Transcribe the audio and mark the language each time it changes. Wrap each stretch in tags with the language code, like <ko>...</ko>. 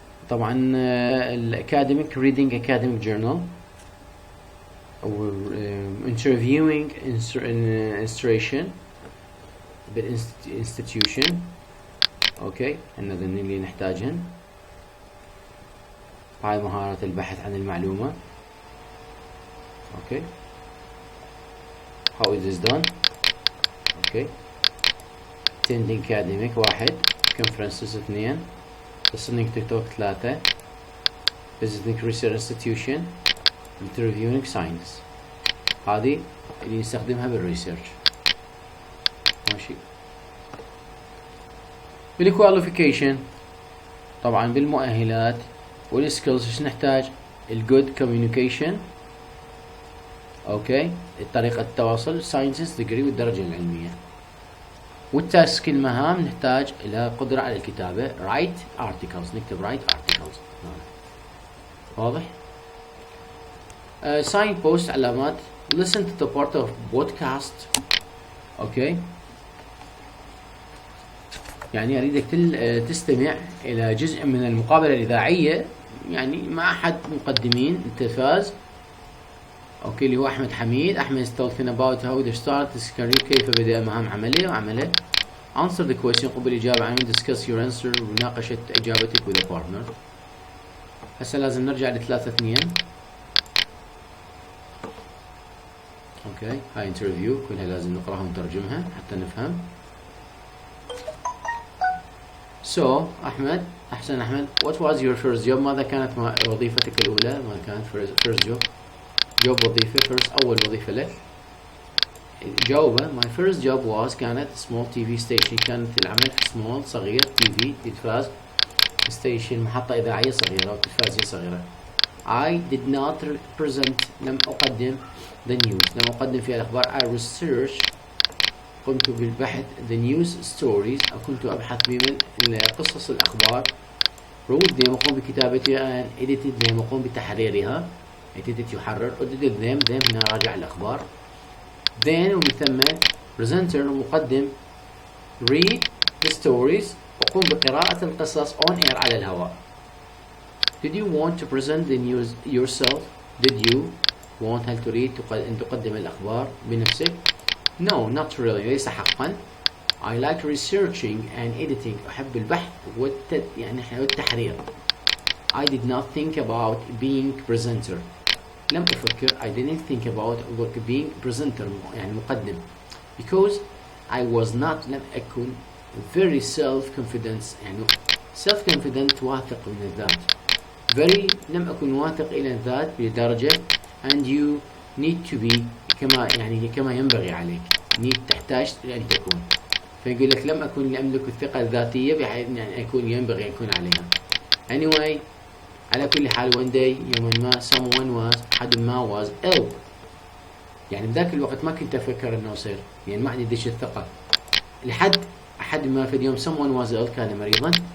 <ar>طبعا الاكاديميك ريدنج اكاديميك جورنال او</ar> <en>interviewing institution</en> <ar>بالانستتيوشن. اوكي هذا اللي نحتاجهن. هاي مهارة البحث عن المعلومة. اوكي</ar> <en>how it is done.</en> <ar>اوكي</ar> <en>attending academic 1 conferences 2 listening to talk 3 visiting research institution interviewing science.</en> <ar>هذه اللي نستخدمها بالريسيرش. ماشي. بالكواليفيكيشن طبعا بالمؤهلات والسكيلز ايش نحتاج؟ الجود كوميونيكيشن، اوكي طريقة التواصل، ساينسز ديجري والدرجة العلمية، والتاسك المهام نحتاج الى قدرة على الكتابة</ar> <en>write articles،</en> <ar>نكتب</ar> <en>write articles.</en> <ar>واضح؟</ar> <en>sign post</en> <ar>علامات</ar> <en>listen to the part of podcast</en> <ar>اوكي، يعني اريدك تستمع الى جزء من المقابلة الإذاعية يعني مع احد مقدمين التلفاز، اوكي، اللي هو احمد حميد.</ar> <en>احمد is talking about how to start his career،</en> <ar>كيف بدأ مهام عمله وعمله.</ar> <en>answer the question،</en> <ar>قم بالإجابة عنه.</ar> <en>discuss your answer،</en> <ar>مناقشة إجابتك</ar> <en>with a partner.</en> <ar>هسه لازم نرجع ل3-2. اوكي، هاي انترفيو كلها لازم نقراها ونترجمها حتى نفهم. So أحمد، أحسن أحمد،</ar> <en>what was your first job؟</en> <ar>ماذا كانت وظيفتك الأولى؟ ماذا كانت</ar> <en>first job؟</en> <ar>job وظيفة، first أول وظيفة لك. جاوبه</ar> <en>my first job was،</en> <ar>كانت</ar> <en>small TV station،</en> <ar>كانت العمل في small صغير TV تلفاز station، محطة إذاعية صغيرة أو تلفازية صغيرة.</ar> <en>I did not present،</en> <ar>لم أقدم</ar> <en>the news،</en> <ar>لم أقدم فيها الأخبار.</ar> <en>I researched،</en> <ar>قمت بالبحث</ar> <en>the news stories،</en> <ar>كنت أبحث بمن قصص الأخبار.</ar> <en>wrote them،</en> <ar>أقوم بكتابتها.</ar> <en>and edited them،</en> <ar>أقوم بتحريرها. edited يحرر.</ar> <en>edited them</en> <ar>هنا راجع الأخبار. then ومن ثم presenter مقدم.</ar> <en>read the stories،</en> <ar>أقوم بقراءة القصص</ar> <en>on air</en> <ar>على الهواء.</ar> <en>did you want to present the news yourself؟ did you want،</en> <ar>هل تريد أن تقدم الأخبار بنفسك؟</ar> <en>no not really،</en> <ar>ليس حقا.</ar> <en>I like researching and editing،</en> <ar>أحب البحث والتحرير.</ar> <en>I did not think about being presenter،</en> <ar>لم أفكر.</ar> <en>I didn't think about being presenter</en> <ar>يعني مقدم.</ar> <en>because I was not،</en> <ar>لم أكن</ar> <en>very self-confident،</en> <ar>يعني</ar> <en>self-confident</en> <ar>واثق من الذات. very لم أكن واثق إلى الذات بدرجة.</ar> <en>and you need to be،</en> <ar>كما ينبغي عليك.</ar> <en>need</en> <ar>تحتاج أن تكون. فيقول لك لم أكن لأملك الثقة الذاتية بحيث يعني ينبغي أن يكون عليها.</ar> <en>anyway</en> <ar>على كل حال</ar> <en>one day</en> <ar>يوما ما</ar> <en>someone was،</en> <ar>أحد ما was ill، يعني بذاك الوقت ما كنت أفكر أنه يصير، يعني ما عندي ديش الثقة لحد أحد ما في اليوم</ar> <en>someone was ill،</en> <ar>كان مريضا.</ar>